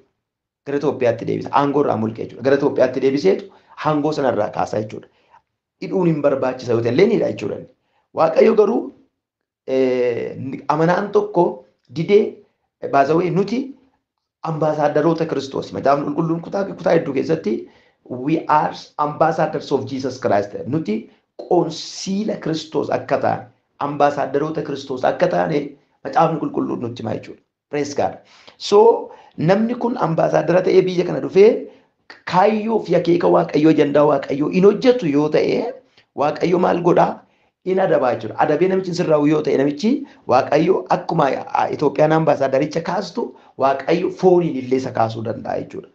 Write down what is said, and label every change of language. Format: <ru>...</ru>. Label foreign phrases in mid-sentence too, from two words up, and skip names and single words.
<om>Gara Itoophiyaatti deebisa. Aangoo irraa mulqee jechuudha. Gara Itoophiyaatti deebiseetu aangoo sana irraa kaasaa jechuudha. Hidhuun hin barbaachisa yoo ta'e hidha jechuudha. Waaqayyo garuu amanaan tokko didee baazawee nuti ambaasaaddaroota Kiristoos. Macaafni qulqulluun kutaa hedduu keessatti</om> <en>we are ambassadors of Jesus Christ.</en> <om>Nuti qoonsiila Kiristoos akka ta'an, ambaasaaddaroota Kiristoos akka ta'an macaafni qulqulluun nutti hima jechuudha.</om> <en>Praise God.</en> <om>So namni kun ambaasaadara ta'ee biyya kana dhufee kaayyoo fi akeeka Waaqayyoo ajandaa Waaqayyoo in hojjetu yoo ta'e Waaqayyo maal godhaa? In adabaa jechuudha. Adabee namichi sirraa'u yoo ta'e namichi Waaqayyo akkuma Itoophiyaan ambaasaadaricha kaastu Waaqayyo fooniin illee isa kaasuu danda'a jechuudha.</om>